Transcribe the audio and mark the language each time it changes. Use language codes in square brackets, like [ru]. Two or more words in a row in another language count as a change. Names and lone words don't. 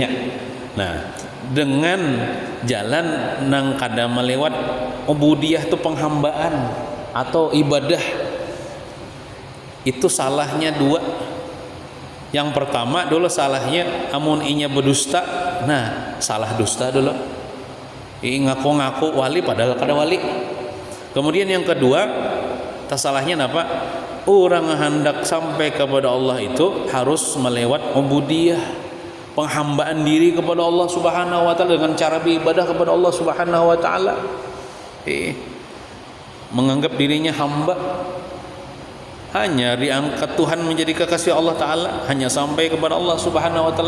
[bjn] Nah, dengan jalan nang kada melewat ubudiyah itu penghambaan atau ibadah, itu salahnya dua. Yang pertama dulu salahnya amun inya berdusta. [id] Nah, salah dusta dulu. [bjn] Ngaku-ngaku wali padahal kada wali. [id] Kemudian yang kedua, salahnya apa? Orang hendak sampai kepada Allah itu harus melewat ubudiyah, penghambaan diri kepada Allah [ar] سبحانه وتعالى [id] dengan cara beribadah kepada Allah [ar] سبحانه وتعالى. [id] Menganggap dirinya hamba, hanya diangkat Tuhan menjadi kekasih Allah Ta'ala, hanya sampai kepada Allah [ar] سبحانه وتعالى.